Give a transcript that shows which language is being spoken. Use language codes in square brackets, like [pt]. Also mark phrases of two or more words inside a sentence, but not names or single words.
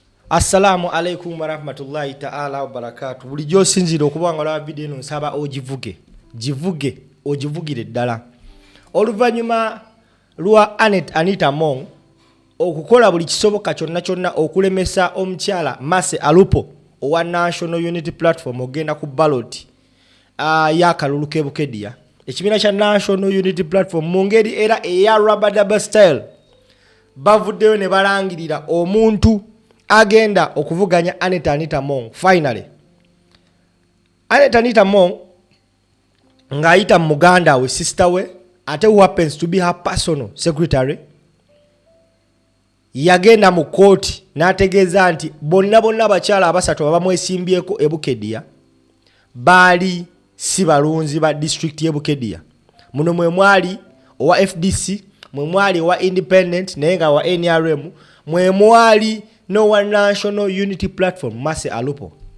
[ar] السلام عليكم ورحمة الله تعالى وبركاته. [lg] Bulijjo sinzira okubanga la video eno nsaba ogivuge ogivugire ddala. Oluvannyuma lwa Anita Mong okukola buli kisoboka kyonna okulemesa omukyala Mase Alupo owa National Unity Platform ogenda ku ballot y'akalulu k'Ebukedia. Ekibiina kya National Unity Platform mu ngeri era eya [en] rubber style [lg] bavuddeyo ne balangirira omuntu agenda okuvuganya Anita Mong. Finally Anita Mong ng'ayita muganda we sister we ate [en] who happens to be her personal secretary [lg] yagenda mu kooti n'ategeeza nti bonna abakyala abasatu abamwesimbyeko Ebukedia baali si balunzi ba district y'Ebukedia. Muno mwe mwali owa FDC, mwe mwali owa Independent naye nga wa NRM, mwe mwali no National Unity Platform Mase Alupo.